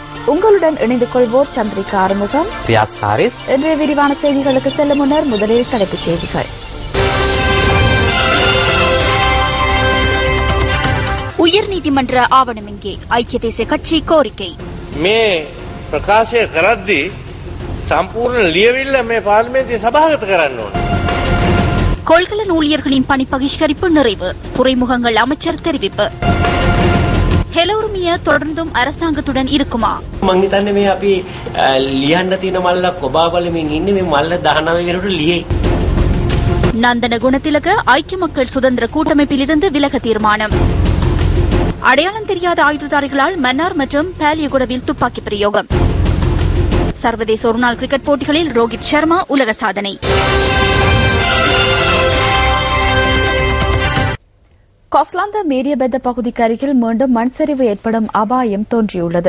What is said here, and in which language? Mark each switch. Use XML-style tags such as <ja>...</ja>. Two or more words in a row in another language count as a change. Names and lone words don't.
<ta>உங்களுடன் இணைந்து கொள்வோர் சந்திரிகா ஆறுமுகம், ரியாஸ் ஹாரிஸ். இன்றைய விரிவான செய்திகளுக்கு செல்லும் முன்னர் முதலில் தலைப்புச் செய்திகள். உயர்நீதிமன்ற ஆவணம் இங்கே ஐக்கிய தேசிய கட்சி கோரிக்கை.</ta> <si>මේ ප්‍රකාශය කරද්දී සම්පූර්ණ ලියවිල්ල මේ පාර්ලිමේන්තුවේ සභාගත කරන්න ඕන.</si> <ta>கொள்கலன் ஊழியர்களின் பணி பகிஷ்கரிப்பு நிறைவு, துறைமுகங்கள் அமைச்சர் தெரிவிப்பு. ஹெலோருமிய தொடர்ந்தும் அரசாங்கத்துடன் இருக்குமா?</ta> <si>මං හිතන්නේ මේ අපි ලියන්න තියෙන මල්ල කොබා බලමින් ඉන්නේ මේ මල්ල 19 වෙනිට ලියයි.</si> <ta>நந்தன குணத்திலக ஐக்கிய மக்கள் சுதந்திர கூட்டமைப்பிலிருந்து விலக தீர்மானம். அடையாளம் தெரியாத ஆயுததாரிகளால் மன்னார் மற்றும் பாலியகுடவில் துப்பாக்கி பிரயோகம். சர்வதேச ஒருநாள் கிரிக்கெட் போட்டிகளில் ரோஹித் சர்மா உலக சாதனை. கொஸ்லாந்த மேரியபெத்த பகுதிக்கு அருகில் மீண்டும் மண் சரிவு ஏற்படும் அபாயம் தோன்றியுள்ளது.</ta>